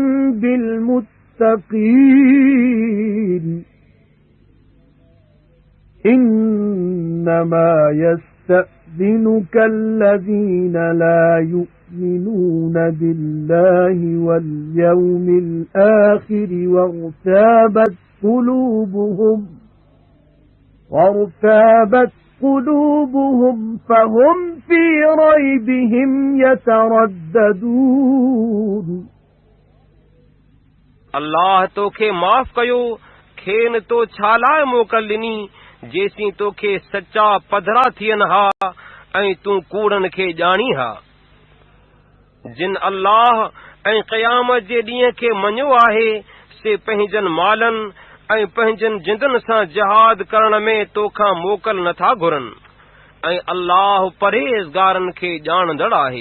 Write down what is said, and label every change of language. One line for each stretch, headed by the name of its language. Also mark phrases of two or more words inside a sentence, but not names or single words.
Arabic: بالمتقين إنما يستأذنك الذين لا يؤمنون بالله واليوم الآخر وارتابت قلوبهم فهم في ريبهم يترددون
Sindhi: अल्लाह तोखे माफ़ कयो खेन तो छालाए मोकल ॾिनी जेसीं तोखे सचा पधरा थियनि हा ऐं तूं कूड़नि खे ॼाणी हा। जिन अल्लाह ऐं क़यामत जे ॾींहं खे मञियो आहे से पंहिंजनि मालनि ऐं पंहिंजनि जिंदनि सां जिहाद करण में तोखां मोकल नथा घुरनि ऐं अल्लाह परहेज़गारनि खे ॼाणंदड़ आहे।